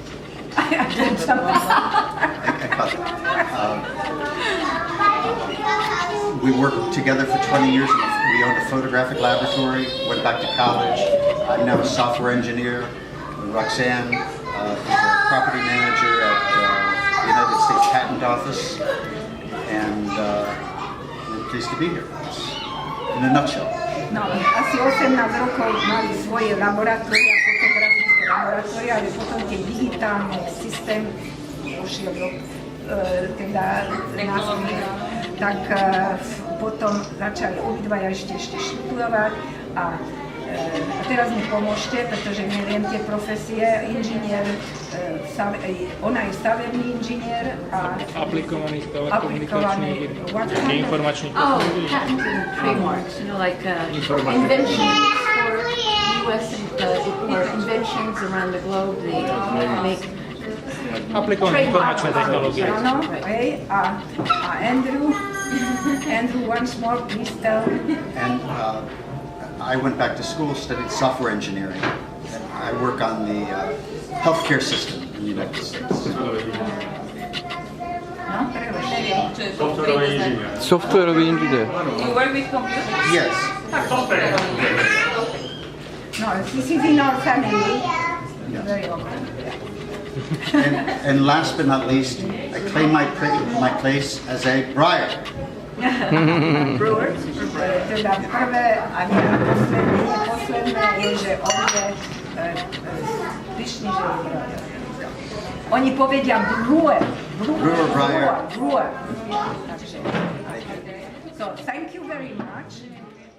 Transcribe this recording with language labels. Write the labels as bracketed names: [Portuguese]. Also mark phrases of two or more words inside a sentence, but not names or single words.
[English] We worked together for 20 years. We owned a photographic laboratory, went back to college. I'm now a software engineer. Roxanne is a property manager at the United States Patent Office. And we're pleased to be here. In a nutshell. [Slovak] No, asi 18 rokov mali svoje laboratória, fotografické laboratória, ale potom tie digitálne systém ušiel do teda následne, tak potom začali obidvaja ešte študovať a teraz mi pomôžte, pretože neviem tie profesie, inžinier, ona je stavebný inžinier a aplikovaný telekomunikačný informačný technology. [English] Patent trademarks, you know, like inventions for U.S. or inventions around the globe. They make [Slovak] aplikované informačné technológie. Áno, hej, a [English] Andrew, once more, please tell. And I went back to school, studied software engineering. And I work on the healthcare system in the United States. [Slovak] Softwarový inžinier. [English] You work with computers? Yes. No, this is in our family. Very often. And last but not least, I claim my place as a Breuer. Breuer. [Slovak] Teda prvé a posledné je, že on je pyšný, že je Breuer. Oni povedia Breuer. Breuer. [English] So, thank you very much.